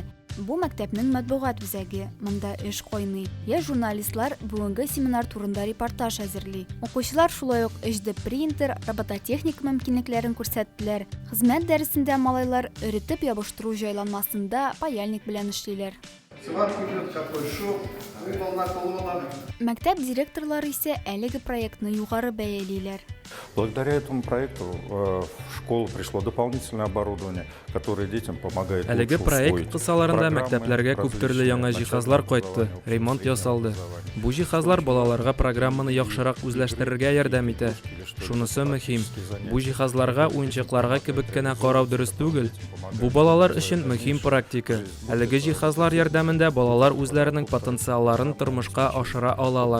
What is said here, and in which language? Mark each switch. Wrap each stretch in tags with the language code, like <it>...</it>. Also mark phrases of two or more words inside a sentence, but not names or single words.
<tt>Бу мәктәпнең матбугат үзәге. Монда эш кайный. Я журналистлар бүгенге семинар турында репортаж әзерли. Укучылар шулай ук HD принтер, робототехник мөмкинлекләрен күрсәттеләр. Хезмәт дәресендә малайлар өретеп ябыштыру җайланмасында паяльник белән эшлиләр.</tt> <ru>Сварки идет такой шов,</ru> <tt>Мәктәп директорлары исә әлеге проектны югары бәялиләр.</tt> <ru>Благодаря этому проекту в школу пришло дополнительное оборудование, которое детям помогает</ru> <tt>Әлеге</tt> <ru>лучше</ru> <tt>проект</tt> <ru>усвоить</ru> <tt>кысаларында</tt> <ru>программы,</ru> <tt>мәктәпләргә күп төрле яңа</tt> <ru>различные</ru> <tt>җиһазлар</tt> <ru>начальные</ru> <tt>кайтты,</tt> <ru>образования,</ru> <tt>ремонт ясалды.</tt> <ru>образования.</ru> <tt>Бу җиһазлар балаларга программаны яхшырак үзләштерергә ярдәм итә. Шунысы мөһим. Бу җиһазларга уенчыкларга кебек кенә карау дөрес түгел. Бу балалар өчен мөһим практика. Әлеге җиһазлар ярдәмендә балалар үзләренең потенциалларын тормышка ашыра алалар.</tt>